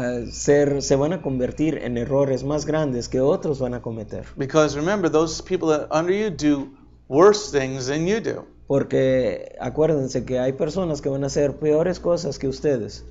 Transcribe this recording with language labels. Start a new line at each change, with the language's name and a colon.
Spanish: se van a convertir en errores más grandes que otros van a cometer.
English: Because remember, those people that under you do worse things than you do.
Spanish: Porque acuérdense que hay personas que van a hacer peores cosas que ustedes.